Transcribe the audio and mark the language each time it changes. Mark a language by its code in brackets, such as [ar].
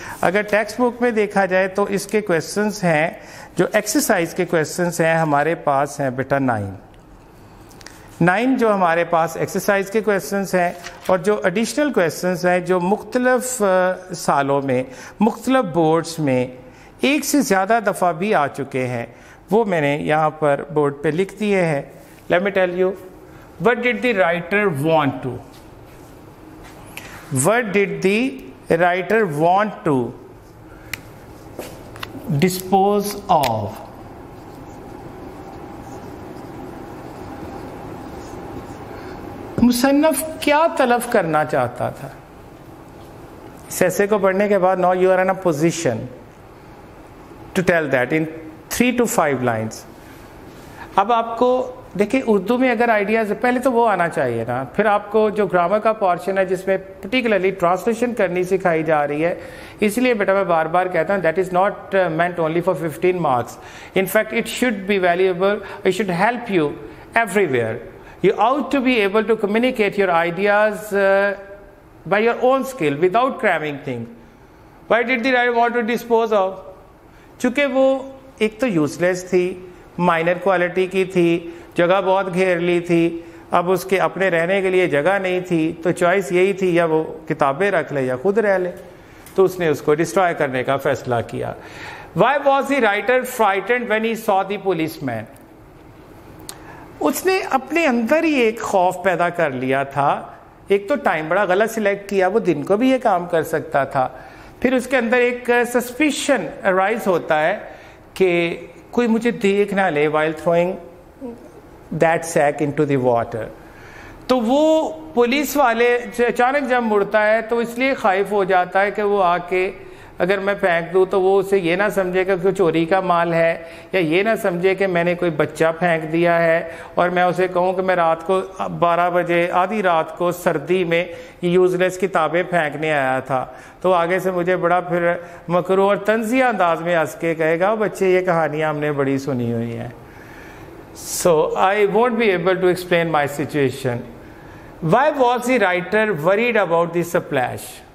[ur] اگر text book میں دیکھا جائے تو اس کے کویسچنس ہیں, جو ایکسرسائز کے کویسچنس ہیں ہمارے پاس ہیں بیٹا 9 جو ہمارے پاس ایکسرسائز کے کویسچنس ہیں. اور جو ایڈیشنل کویسچنس ہیں جو مختلف سالوں میں مختلف بورڈز میں ایک سے زیادہ دفعہ بھی آ چکے ہیں, وہ میں نے یہاں پر بورڈ پہ لکھ دیے ہیں. [en] Let me tell you, what did the writer want to? What did the writer want to dispose of? [ur] مصنف کیا طلب کرنا چاہتا تھا؟ اس ایسے کو پڑھنے کے بعد [en] now you are in a position to tell that in 3 to 5 lines. [ur] اب آپ کو دیکھیں اردو میں اگر آئیڈیاز, پہلے تو وہ آنا چاہیے نا, پھر آپ کو جو گرامر کا پورشن ہے جس میں پرٹیکولرلی ٹرانسلیشن کرنی سکھائی جا رہی ہے, اس لیے بیٹا میں بار بار کہتا ہوں [en] That is not meant only for 15 marks. In fact it should be valuable, it should help you every. You ought to be able to communicate your ideas by your own skill without cramming things. Why did the writer want to dispose of? [ur] چونکہ وہ ایک تو use لیس تھی, minor quality کی تھی, جگہ بہت گھیر لی تھی, اب اس کے اپنے رہنے کے لیے جگہ نہیں تھی, تو چوائس یہی تھی یا وہ کتابیں رکھ لے یا خود رہ لے, تو اس نے اس کو ڈسٹرائے کرنے کا فیصلہ کیا. [en] Why was the writer frightened when he saw the policeman? [ur] اس نے اپنے اندر ہی ایک خوف پیدا کر لیا تھا. ایک تو ٹائم بڑا غلط سلیکٹ کیا, وہ دن کو بھی یہ کام کر سکتا تھا. پھر اس کے اندر ایک سسپیشن ارائز ہوتا ہے کہ کوئی مجھے دیکھ نہ لے [en] while throwing that sack into the water. [ur] تو وہ پولیس والے اچانک جب مڑتا ہے تو اس لیے خائف ہو جاتا ہے کہ وہ آ کے اگر میں پھینک دوں تو وہ اسے یہ نہ سمجھے کہ کوئی چوری کا مال ہے، یا یہ نہ سمجھے کہ میں نے کوئی بچہ پھینک دیا ہے، اور میں اسے کہوں کہ میں رات کو 12 بجے آدھی رات کو سردی میں یوز لیس کتابیں پھینکنے آیا تھا، تو آگے سے مجھے بڑا پھر مکروہ اور طنزیہ انداز میں ہنس کے کہے گا بچے یہ کہانیاں ہم نے بڑی سنی ہوئی ہیں. [en] So I won't be able to explain my situation. Why was the writer worried about the splash?